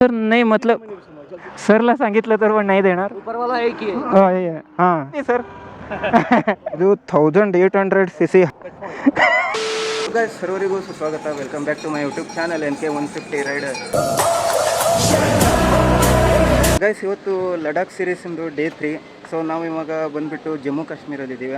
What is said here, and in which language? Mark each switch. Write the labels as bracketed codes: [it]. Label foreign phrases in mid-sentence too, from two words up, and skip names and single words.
[mr] सर नाही मतलब सरला सांगितलं तर पण नाही देणार. [hi] हां सर [kn] ಇದು 1800 cc. ಸರ್ವರಿಗೂ ಸುಸ್ವಾಗತ. [en] Welcome back to my YouTube channel NK150 Rider. [kn] ಗೈಸ್ ಇವತ್ತು ಲಡಾಖ್ ಸೀರೀಸಿಂದು ಡೇ 3. ಸೊ ನಾವು ಇವಾಗ ಬಂದುಬಿಟ್ಟು ಜಮ್ಮು ಕಾಶ್ಮೀರಲ್ಲಿದ್ದೀವಿ.